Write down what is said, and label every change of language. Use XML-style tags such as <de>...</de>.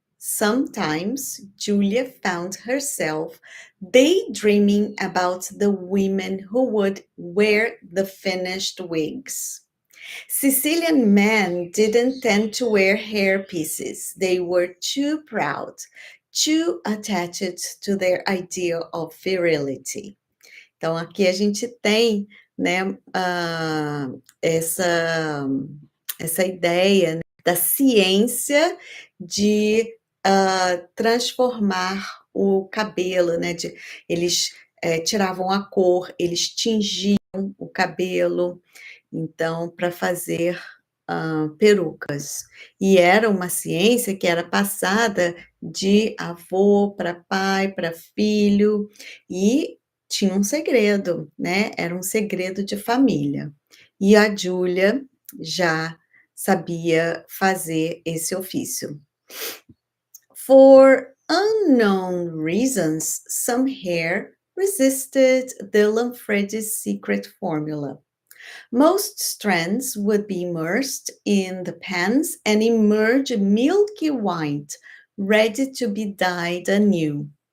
<en>Sometimes Julia found herself daydreaming about the women who would wear the finished wigs. Sicilian men didn't tend to wear hair pieces. They were too proud, too attached to their idea of virility.</en> <pt>Então, aqui a gente tem, né, essa ideia, né, da ciência de transformar o cabelo, né? Eles tiravam a cor, eles tingiam o cabelo, então, para fazer perucas. E era uma ciência que era passada de avô para pai, para filho, e tinha um segredo, né? Era um segredo de família. E a Júlia já sabia fazer esse ofício.</pt> <en>For unknown reasons, some hair resisted the Lamfredi's secret formula. Most strands would be immersed in the pans and emerge milky white, ready to be dyed anew.</en>